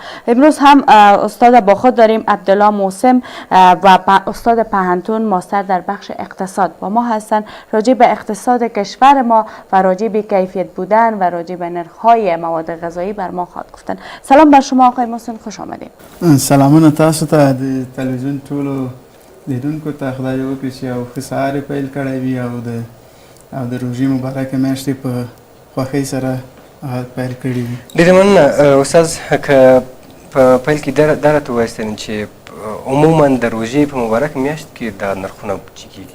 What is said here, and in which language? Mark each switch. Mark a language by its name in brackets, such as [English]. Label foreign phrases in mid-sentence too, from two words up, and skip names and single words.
[Persian] امروز هم استاد با خود داریم عبدالله موسم و استاد پهنتون ماستر در بخش اقتصاد با ما هستن. راجع به اقتصاد کشور ما و راجع به کیفیت بودن و راجع به نرخ‌های مواد غذایی بر ما خواهد گفتن. سلام بر شما آقای موسم، خوش آمدید. [Pashto] سلامونه تاسو ته د تلویزیون ټولو لیدونکو ته خدای وکړي چې یو ښه سهار یې پیل کړی وي او د روژې مبارکې میاشتې په خوښۍ سره پیل کړي وي. ډېرې مننه استاد که په پیل کې دا راته ووایاستل چې عموما د روژې په مبارک میاشت کې دا نرخونه ټیټېږي.